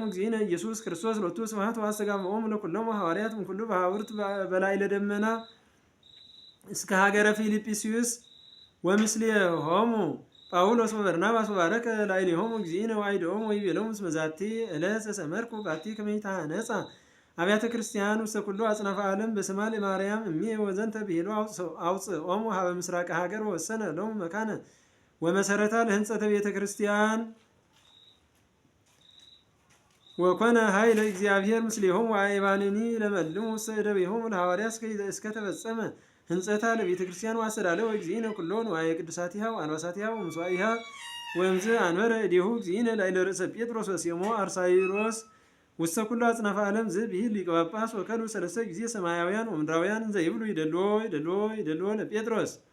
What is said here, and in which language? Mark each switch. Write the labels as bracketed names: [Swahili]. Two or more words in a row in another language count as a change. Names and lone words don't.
[Geez] እግዚእነ ኢየሱስ ክርስቶስ ሎቱ ስብሐት ወአስተጋብኦሙ ለኩሎሙ ሐዋርያት እምኩሉ በሀውርት በላዕለ ደመና እስከ ሀገረ ፊልጵስዩስ ወምስሌሆሙ ጳውሎስ ወበርናባስ ወባረከ ላዕሌሆሙ እግዚእነ ወአይድኦሙ ወይቤሎሙ እስመ ዛቲ ዕለት ዘሰመርኩ ባቲ ከመ ይትሐነጻ አብያተ ክርስቲያን ውስተ ኩሉ አጽናፈ ዓለም በስማ ለማርያም እምዬ ወዘንተ ብሂሎ አውፅኦሙ ሀበ ምስራቀ ሀገር ወወሰነ ሎሙ መካነ ወመሰረታ ለህንጸተ ቤተ ክርስቲያን ወኮነ ኃይለ እግዚአብሔር ምስሌሆሙ ወአይባንኒ ለመልሙ ውስተ እደዊሆሙ ለሐዋርያት እስከ ተፈጸመ ህንጸታ ለቤተ ክርስቲያን ወአስተዳለወ እግዚእነ ኩሎ ንዋየ ቅዱሳቲሃ ወአልባሳቲሃ ወምስዋኢሃ ወእምዝ አንበረ እዴሁ እግዚእነ ላዕለ ርእሰ ጴጥሮስ ወሴሞ አርሳይሮስ ውስተ ኩሉ አጽናፈ ዓለም ዝብሂል ሊቀ ጳጳስ ወከሉ ሰለስተ ጊዜ ሰማያውያን ወምድራውያን እንዘ ይብሉ ይደልዎ ለጴጥሮስ